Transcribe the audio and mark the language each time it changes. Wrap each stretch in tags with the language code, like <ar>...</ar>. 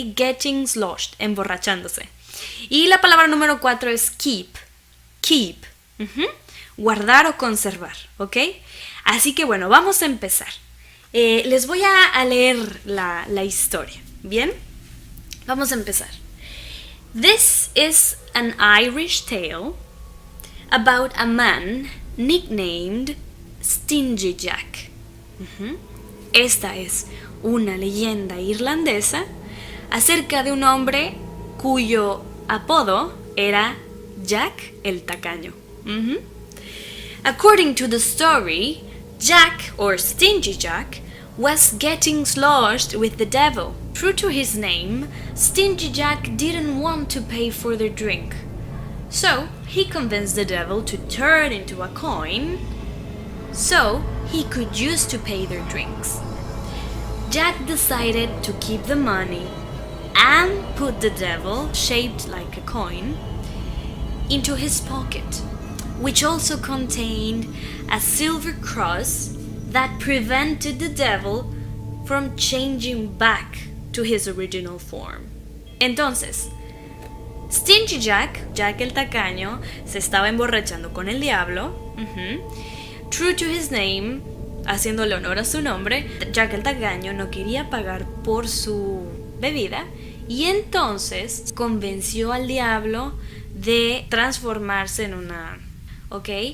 <en>Getting sloshed,</en> <es>emborrachándose. Y la palabra número 4 es keep, keep, guardar o conservar, ¿ok? Así que bueno, vamos a empezar. Les voy a leer la historia, ¿bien? Vamos a empezar.</es> <en>This is an Irish tale about a man nicknamed Stingy Jack.</en> <es>Esta es una leyenda irlandesa acerca de un hombre cuyo apodo era Jack el Tacaño.</es> <en>According to the story, Jack, or Stingy Jack, was getting sloshed with the devil. True to his name, Stingy Jack didn't want to pay for their drink. So, he convinced the devil to turn into a coin so he could use to pay their drinks. Jack decided to keep the money and put the devil, shaped like a coin, into his pocket, which also contained a silver cross that prevented the devil from changing back to his original form.</en> <es>Entonces, Stingy Jack, Jack el Tacaño, se estaba emborrachando con el diablo.</es> <en>True to his name,</en> <es>haciéndole honor a su nombre, Jack el Tacaño no quería pagar por su bebida y entonces convenció al diablo de transformarse en una... ¿Ok?</es>